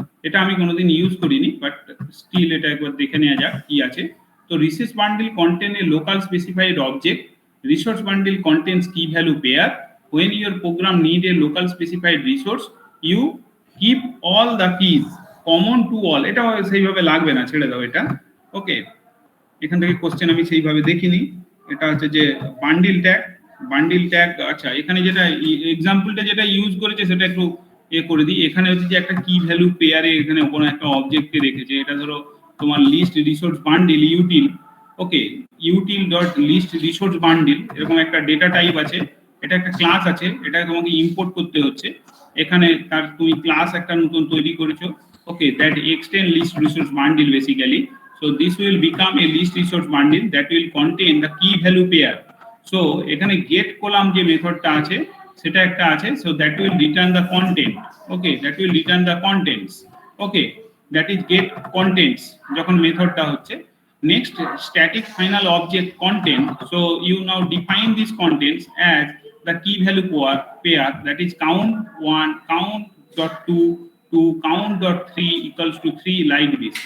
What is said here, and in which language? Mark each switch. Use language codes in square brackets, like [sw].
[bn] এটা আমি কোনোদিন ইউজ করিনি, বাট স্টিল এটা একবার দেখে নেওয়া যাক কি আছে। [en] তো resource bundle contain a local specified object, resource bundle contains key value pair. When your program need a local specified resource, you keep all the keys common to all. [bn] এটা সেইভাবে লাগবে না, ছেড়ে দাও এটা। ওকে, এখান থেকে কোশ্চেন আমি সেইভাবে দেখিনি। এটা হচ্ছে যে বান্ডিল ট্যাগ, বান্ডিল ট্যাগ। আচ্ছা, এখানে যেটা এক্সাম্পলটা যেটা ইউজ করেছে সেটা একটু করে দিই। এখানে হচ্ছে যে একটা কি ভ্যালু পেয়ারে এখানে কোনো একটা অবজেক্টকে রেখেছে, এটা ধরো তোমার লিস্ট রিসোর্স বান্ডিল ইউটিল। ওকে, util dot list resource bundle এরকম একটা ডেটা টাইপ আছে, এটা একটা ক্লাস আছে, এটা তোমাকে ইম্পোর্ট করতে হচ্ছে। এখানে তার তুমি ক্লাস একটা নতুন তৈরি করেছো। [en] Okay, that extend list resource bundle basically. So this will become a list resource bundle that will contain the key value pair. So এখানে get column [bn] যে মেথডটা আছে সেটা একটা আছে, [en] so that will return the content. Okay, that will return the contents. Okay, that is get contents [bn] যখন মেথডটা হচ্ছে। [en] Next, static final object content. So you now define these contents as the key value pair, that is count1 count.2 to count.3 equals to 3 like this.